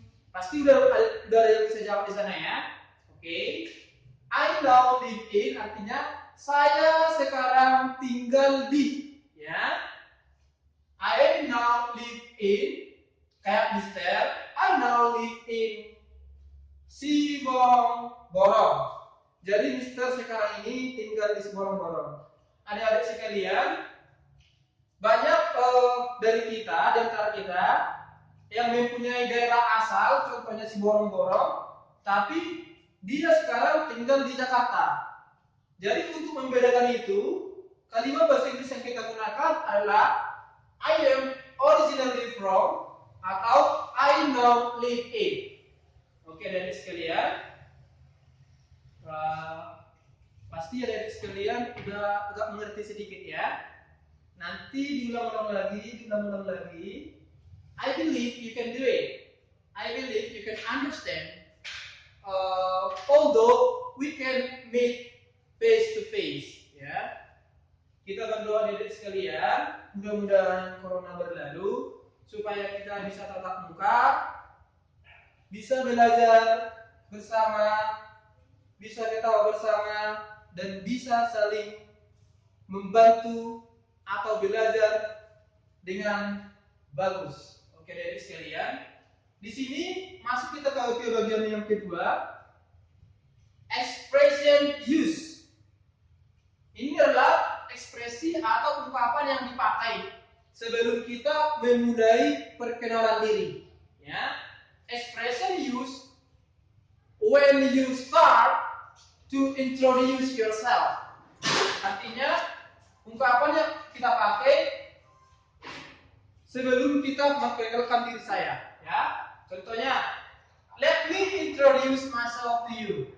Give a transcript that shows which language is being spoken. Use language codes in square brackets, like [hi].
[id] Pasti udah ada yang bisa jawab di sana ya. Oke. [en] I now live in [id] artinya saya sekarang tinggal di, ya. [en] I now live in [id] kayak Mister. [en] I now live in Siborong-Borong. [id] Jadi Mister sekarang ini tinggal di Siborong-Borong. Adik-adik sekalian, banyak dari kita, di antara kita yang mempunyai daerah asal, contohnya Siborong-Borong, tapi dia sekarang tinggal di Jakarta. Jadi untuk membedakan itu, kalimat bahasa Inggris yang kita gunakan adalah [en] I am originally from atau I now live in. [id] Oke, adik sekalian. Pasti adik sekalian udah agak mengerti sedikit ya. Nanti diulang-ulang lagi. [en] I believe you can do it. I believe you can understand. Although we can meet face to face, ya. [id] Kita berdoa adik sekalian, mudah-mudahan corona berlalu supaya kita bisa tatap muka, bisa belajar bersama, bisa ketawa bersama, dan bisa saling membantu atau belajar dengan bagus. Oke, adik sekalian. Di sini masuk kita ke bagian yang kedua, [en] expression use. [id] Ini adalah ekspresi atau ungkapan yang dipakai sebelum kita memulai perkenalan diri. [en] Ya, expression use when you start to introduce yourself. [id] Artinya ungkapan yang kita pakai sebelum kita memperkenalkan diri saya. Ya, contohnya, [en] let me introduce myself to you.